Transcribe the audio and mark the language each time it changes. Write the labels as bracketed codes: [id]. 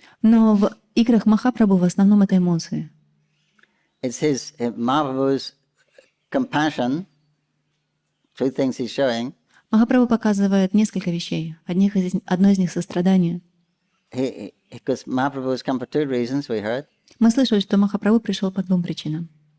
[ru] Но в играх Махапрабху в основном это эмоции. [en] It's Mahaprabhu's compassion, two things he's showing. [ru] Махапрабху показывает несколько вещей. Одно из них — сострадание. [en] Because Mahaprabhu has come for two reasons, we heard. [ru] Мы слышали, что Махапрабху пришел по двум причинам.